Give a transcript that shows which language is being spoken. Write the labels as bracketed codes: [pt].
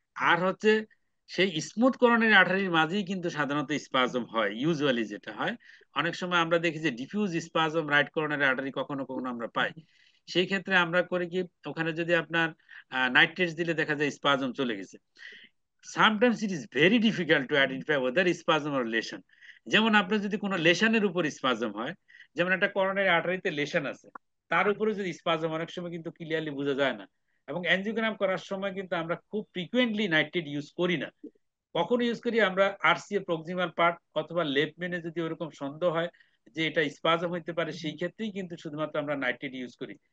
[bn] আর হচ্ছে সেই smooth coronary আর্টারির মাঝেই কিন্তু সাধারণত স্পাজম হয়, ইউজুয়ালি যেটা হয়। অনেক সময় আমরা দেখি যে diffuse spasm right coronary artery কখনো কখনো আমরা পাই। সেই ক্ষেত্রে আমরা করি কি, ওখানে যদি আপনার নাইট্রেটস দিলে দেখা যায় স্পাজম চলে গেছে। [en] Sometimes it is very difficult to identify whether spasm or lesion. [bn] যেমন আপনার যদি কোনো লেশনের উপর স্পাজম হয়, যেমন একটা করোনারি আর্টারিতে লেশন আছে, তার উপরে যদি স্পাজম, অনেক সময় কিন্তু ক্লিয়ারলি বোঝা যায় না। এবং অ্যানজিওগ্রাম করার সময় কিন্তু আমরা খুব ফ্রিকুয়েন্টলি নাইট্রেট ইউজ করি না। কখন ইউজ করি আমরা, আরসিএ প্রক্সিমাল পার্ট অথবা লেফট মেনে যদি ওরকম সন্দেহ হয় যে এটা স্পাজম হইতে পারে, সেই ক্ষেত্রেই কিন্তু শুধুমাত্র আমরা নাইট্রেট ইউজ করি।